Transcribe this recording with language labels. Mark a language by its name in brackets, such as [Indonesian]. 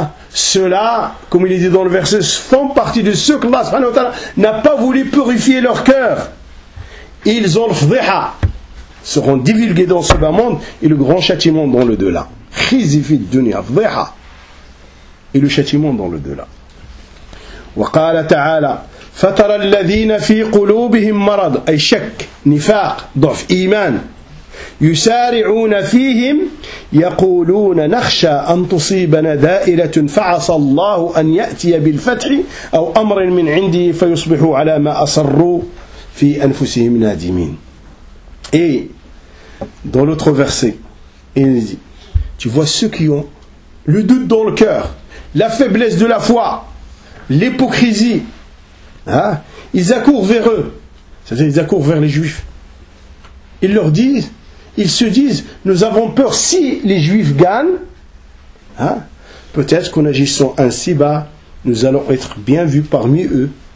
[French] Ceux-là, comme il est dit dans le verset, font partie de ceux que Allah subhanahu wa ta'ala n'a pas voulu purifier leur cœur. Ils ont le fdiha, seront divulgués dans ce bas monde, et le grand châtiment dans le delà. Khizifi dunya, fdiha, et le châtiment dans le delà. [Arabic] Wa qala ta'ala, فترى الذين في قلوبهم مرض أي شك نفاق ضعف إيمان يسارعون فيهم يقولون نخشى أن تصيبنا دائرة فعسى الله أن يأتي بالفتح أو أمر من عنده فيصبحوا على ما أسروا في أنفسهم نادمين. [French] Et dans l'autre verset il dit, tu vois ceux qui ont le doute dans le cœur, la faiblesse de la foi, l'hypocrisie. Ils accourent vers eux, c'est-à-dire ils accourent vers les juifs. Ils leur disent, ils se disent, nous avons peur si les juifs gagnent, peut-être qu'en agissant ainsi, nous allons être bien vus parmi eux.